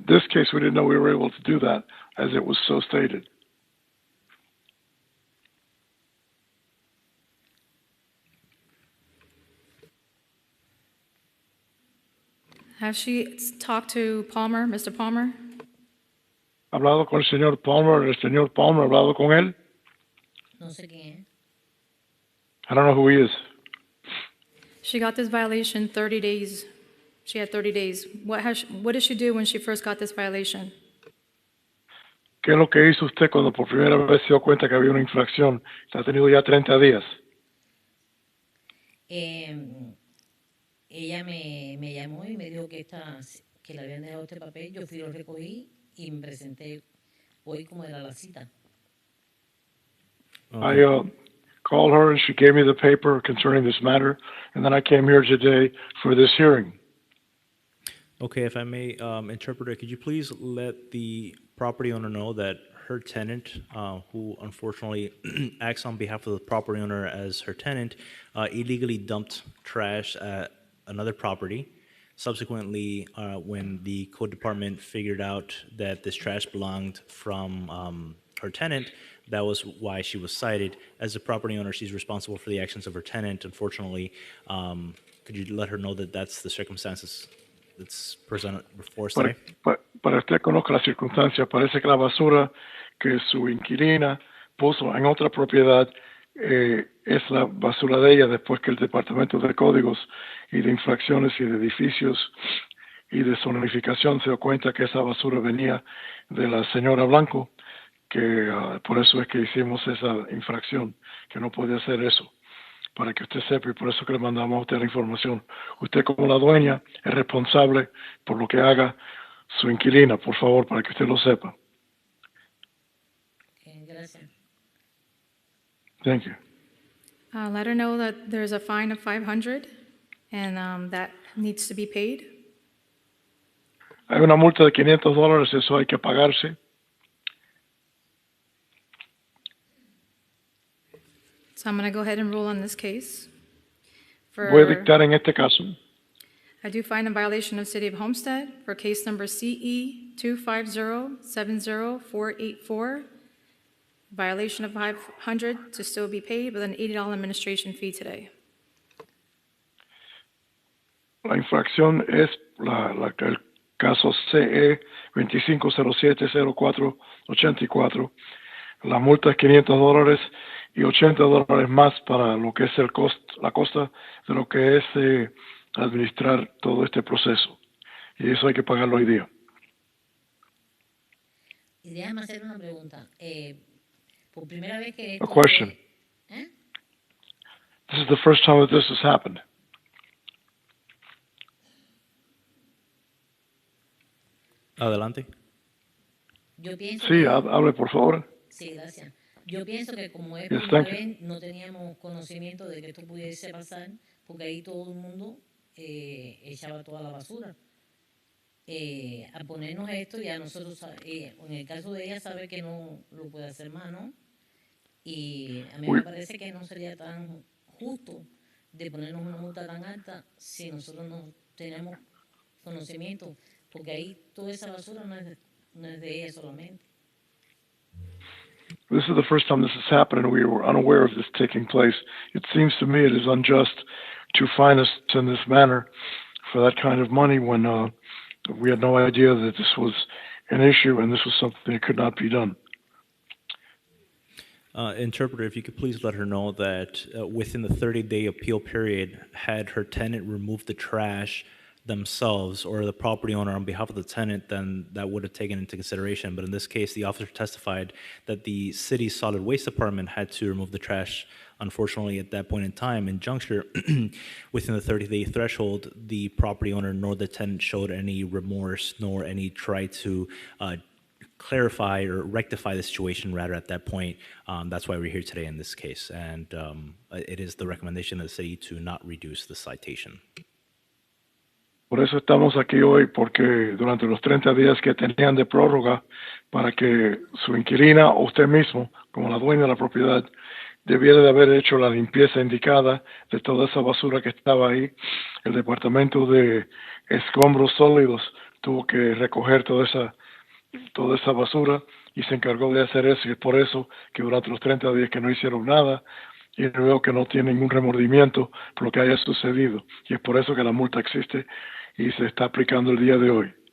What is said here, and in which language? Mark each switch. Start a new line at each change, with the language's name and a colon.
English: in this case, we didn't know we were able to do that as it was so stated. Has she talked to Palmer, Mr. Palmer?
Spanish: ¿Ha hablado con el señor Palmer, ha hablado con él? no sé quién es.
English: I don't know who he is. She got this violation 30 days. She had 30 days. What did she do when she first got this violation?
Spanish: ¿Qué es lo que hizo usted cuando por primera vez se dio cuenta que había una infracción? Ha tenido ya 30 días. Ella me llamó y me dijo que le habían dejado este papel. Yo fui, lo recogí y me presenté hoy como era la cita.
English: I called her and she gave me the paper concerning this matter, and then I came here today for this hearing. Okay, if I may, interpreter, could you please let the property owner know that her tenant, who unfortunately acts on behalf of the property owner as her tenant, illegally dumped trash at another property. Subsequently, when the code department figured out that this trash belonged from her tenant, that was why she was cited. As a property owner, she's responsible for the actions of her tenant. Unfortunately, could you let her know that that's the circumstances that's presented before us today?
Spanish: Para usted conozca las circunstancias, parece que la basura que su inquilina puso en otra propiedad es la basura de ella después que el Departamento de Códigos y de Infracciones y de Edificios y de Zonificación se dio cuenta que esa basura venía de la señora Blanco, que por eso es que hicimos esa infracción, que no podía hacer eso, para que usted sepa, y por eso que le mandamos a usted la información. Usted como la dueña es responsable por lo que haga su inquilina, por favor, para que usted lo sepa. Gracias.
English: Thank you. Let her know that there's a fine of $500 and that needs to be paid.
Spanish: Hay una multa de $500, eso hay que pagarse.
English: So I'm going to go ahead and rule on this case.
Spanish: Voy a dictar en este caso.
English: I do find a violation of City of Homestead for case number CE 250-70484. Violation of 500 to still be paid with an $80 administration fee today.
Spanish: La infracción es el caso CE 25070484. La multa es $500 y $80 más para lo que es la costa de lo que es administrar todo este proceso. Y eso hay que pagarlo hoy día. Y déjame hacer una pregunta. Por primera vez que
English: A question. This is the first time that this has happened.
Spanish: Adelante. Yo pienso Sí, que, hable por favor. sí, gracias. Yo pienso que como es
English: Yes,
Spanish: primera
English: thank you.
Spanish: vez, no teníamos conocimiento de que esto pudiese pasar, porque ahí todo el mundo echaba toda la basura. A ponernos esto, ya nosotros, en el caso de ella, sabe que no lo puede hacer más, ¿no? Y a mí me parece que no sería tan justo de ponernos una multa tan alta si nosotros no tenemos conocimiento, porque ahí toda esa basura no es de ella solamente.
English: This is the first time this has happened, and we were unaware of this taking place. It seems to me it is unjust to fine us in this manner for that kind of money when we had no idea that this was an issue and this was something that could not be done. Interpreter, if you could please let her know that within the 30-day appeal period, had her tenant removed the trash themselves or the property owner on behalf of the tenant, then that would have taken into consideration. But in this case, the officer testified that the city's solid waste department had to remove the trash. Unfortunately, at that point in time, in juncture, within the 30-day threshold, the property owner nor the tenant showed any remorse nor any try to clarify or rectify the situation. Rather, at that point, that's why we're here today in this case. And it is the recommendation of the city to not reduce the citation.
Spanish: Por eso estamos aquí hoy, porque durante los 30 días que tenían de prórroga para que su inquilina o usted mismo, como la dueña de la propiedad, debiera de haber hecho la limpieza indicada de toda esa basura que estaba ahí. El departamento de escombros sólidos tuvo que recoger toda esa basura y se encargó de hacer eso, y es por eso que durante los 30 días que no hicieron nada, y veo que no tienen ningún remordimiento por lo que haya sucedido, y es por eso que la multa existe y se está aplicando el día de hoy.